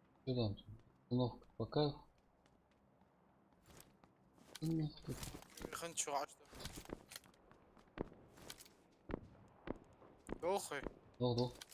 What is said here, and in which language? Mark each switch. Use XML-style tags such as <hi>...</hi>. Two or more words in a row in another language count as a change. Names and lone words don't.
<ru>Что там? Установка по кайфу. Установка.</ru> <ar>خلينا نشوف عشرة دوخي</ar> <ru>Долго.</ru>